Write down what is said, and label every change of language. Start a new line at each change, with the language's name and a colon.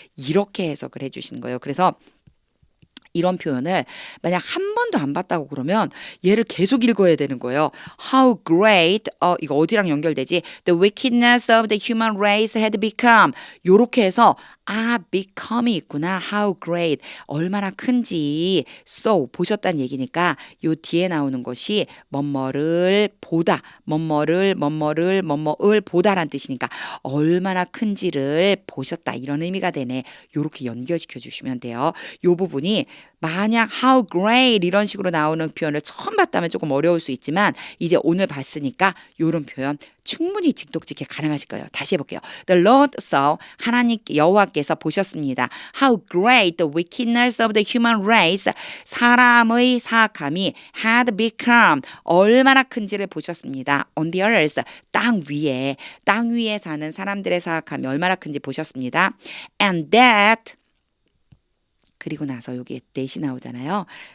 Korean: 이렇게 해석을 해주시는 거예요. 그래서 이런 표현을 만약 한 번도 안 봤다고 그러면 얘를 계속 읽어야 되는 거예요.
English: How great,
Korean: 이거 어디랑 연결되지?
English: The wickedness of the human race had become.
Korean: 요렇게 해서 become이 있구나.
English: How great,
Korean: 얼마나 큰지. So, 보셨다는 얘기니까 요 뒤에 나오는 것이 뭐뭐를 보다, 뭐뭐를 보다란 뜻이니까 얼마나 큰지를 보셨다. 이런 의미가 되네. 요렇게 연결시켜 주시면 돼요. 요 부분이 만약
English: how great
Korean: 이런 식으로 나오는 표현을 처음 봤다면 조금 어려울 수 있지만 이제 오늘 봤으니까 이런 표현 충분히 직독직해 가능하실 거예요. 다시 해볼게요.
English: The Lord saw
Korean: 하나님 여호와께서 보셨습니다.
English: How great the wickedness of the human race
Korean: 사람의 사악함이
English: had become
Korean: 얼마나 큰지를 보셨습니다.
English: On the earth
Korean: 땅 위에 사는 사람들의 사악함이 얼마나 큰지 보셨습니다.
English: And that
Korean: 그리고 나서 여기에 that이 나오잖아요.